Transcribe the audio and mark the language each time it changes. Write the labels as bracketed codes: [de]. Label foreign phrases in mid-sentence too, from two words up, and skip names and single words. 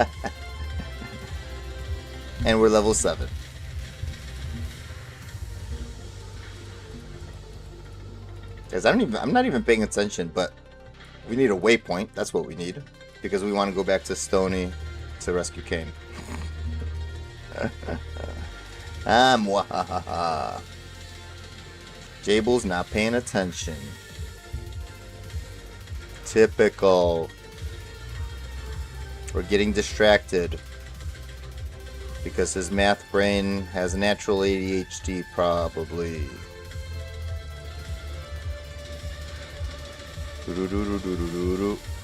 [en] And we're level 7. Guys, I'm not even paying attention, but we need a waypoint. That's what we need. because we want to go back to Stony to rescue Kane. Mwahaha. Jable's not paying attention. Typical. We're getting distracted because his math brain has natural ADHD, probably. Do-do-do-do-do-do-do.